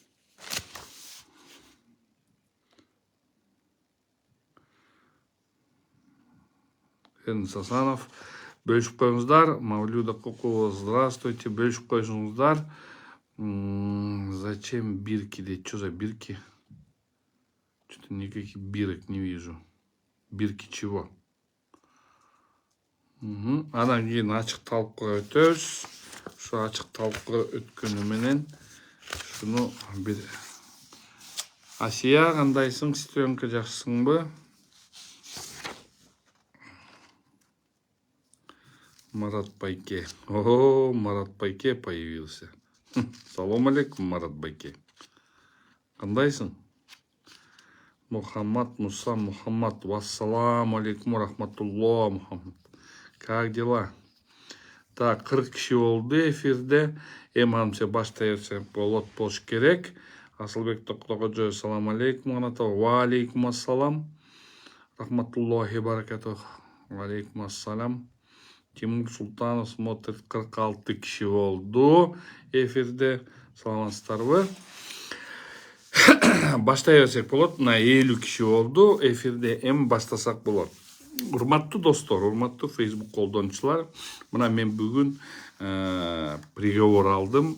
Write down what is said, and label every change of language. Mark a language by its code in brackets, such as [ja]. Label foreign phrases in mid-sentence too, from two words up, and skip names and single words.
[ky] Сасанов, бөлүшүп коюңуздар. Мавлюда Кокова, здравствуйте, бөлүшүп коюңуздар. [ru] Зачем бирки дейт? Что за бирки? Что-то никаких бирок не вижу. Бирки чего? [ky] Анан кийин ачык талкууга өтөбүз. Şu ачык талкууга өткөнү менен шуну бир Асия, кандайсың? Сестренка, жакшысыңбы? Марат Байке. [ru] О, Марат Байке появился. [ky] Салам алейкум, Марат Байке. Кандайсың? Мухаммад Муса Мухаммад. Вассаламу алейкум рахматуллах, Мухаммад. [ru] Как дела? Так, [ky] 40 киши болду эфирде. Эми анымча баштай берсек болуш керек. Асылбек Токотокожоев, салам алейкум. Ва алейкум ассалам. Рахматуллахи баракатух. Ва алейкум ассалам. Тимур Султанов смотрит, 46 киши болду эфирде. Саламатсыздарбы? Баштай берсек болот. Мына 50 киши болду эфирде. Эми баштасак болот. Урматтуу достор, урматтуу Facebook колдонуучулар, мына мен бүгүн приговор алдым.